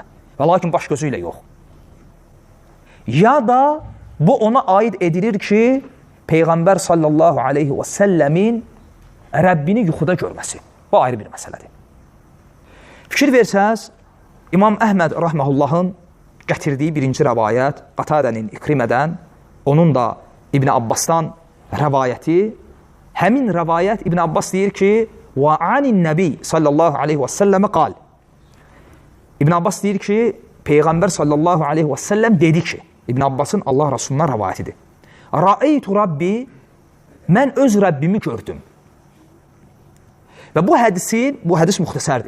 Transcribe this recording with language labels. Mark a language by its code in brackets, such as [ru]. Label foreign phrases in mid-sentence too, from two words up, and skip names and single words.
[az] Və lakin baş gözü ilə yox. Ya da bu ona aid edilir ki, Peyğəmbər [ar] صلى الله عليه وسلم [az] Rəbbini yuxuda görməsi. Bu ayrı bir məsələdir. Fikir versəz, İmam Əhməd rahməhullahın gətirdiyi birinci rəvayət, Qatadənin İkrimədən, onun da İbn Abbasdan rəvayəti, həmin rəvayət İbn Abbas deyir ki, [ar] وَعَنِ النَّبِي صلى الله عليه وسلم قال. [az] İbn Abbas deyir ki, Peyğəmbər [ar] صلى الله عليه وسلم [az] dedi ki, İbn Abbasın Allah Rasulundan rəvayətidir. [ar] رأيت ربي, [az] mən öz Rəbbimi gördüm. Və bu hədis müxtəsərdir.